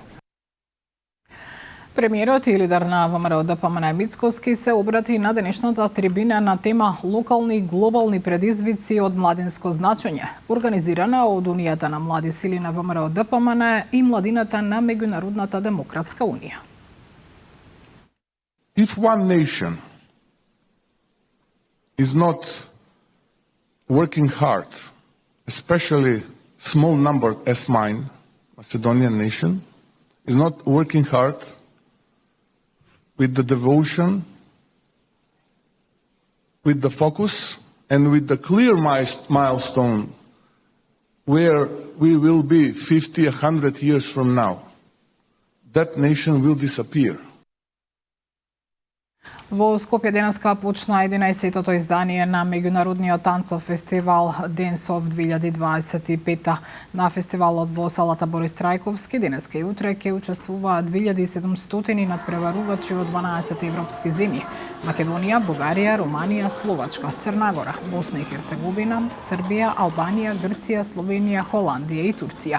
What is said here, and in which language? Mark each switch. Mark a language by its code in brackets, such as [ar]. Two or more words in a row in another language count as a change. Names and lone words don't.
[mk] Премиерот и лидер на ВМРО ДПМН Мицкоски се обрати на денешната трибина на тема локални и глобални предизвици од младинско значење, организирана од Унијата на млади сили на ВМРО ДПМН и младината на Меѓународната демократска унија. [en] If one nation is not working hard, especially small number as mine, Macedonian nation, is not working hard with the devotion, with the focus, and with the clear milestone where we will be 50, 100 years from now, that nation will disappear. [mk] Во Скопје денеска почна 11-тото издание на меѓународниот танцов фестивал Денсов 2025. На фестивалот во салата Борис Трајковски денеска и утре ќе учествуваат 2700 надпреварувачи од 12 европски земји: Македонија, Бугарија, Руманија, Словачка, Црна Гора, Босна и Херцеговина, Србија, Албанија, Грција, Словенија, Холандија и Турција.